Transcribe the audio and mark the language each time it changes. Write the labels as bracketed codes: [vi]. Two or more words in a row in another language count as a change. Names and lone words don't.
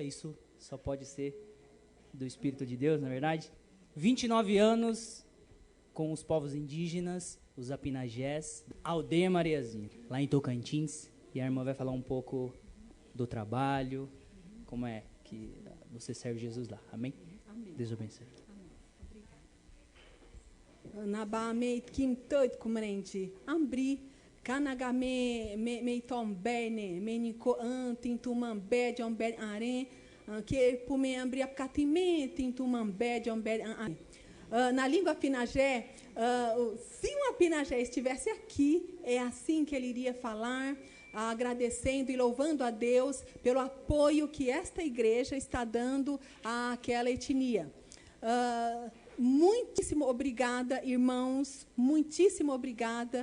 [pt] Isso só pode ser do Espírito de Deus, na verdade. 29 anos com os povos indígenas, os Apinagés, Aldeia Mariazinha, lá em Tocantins. E a irmã vai falar um pouco do trabalho, como é que você serve Jesus lá. Amém? Amém. Deus abençoe. [apn] Nabame kim toit kumrenti ambri kanaga me tombene me niko tintumambe jombe are que pume ambri apkatime tintumambe jombe are. [pt] Na língua pinagé, se um pinagé estivesse aqui, é assim que ele iria falar, agradecendo e louvando a Deus pelo apoio que esta igreja está dando àquela etnia. Muitíssimo obrigada, irmãos, muitíssimo obrigada.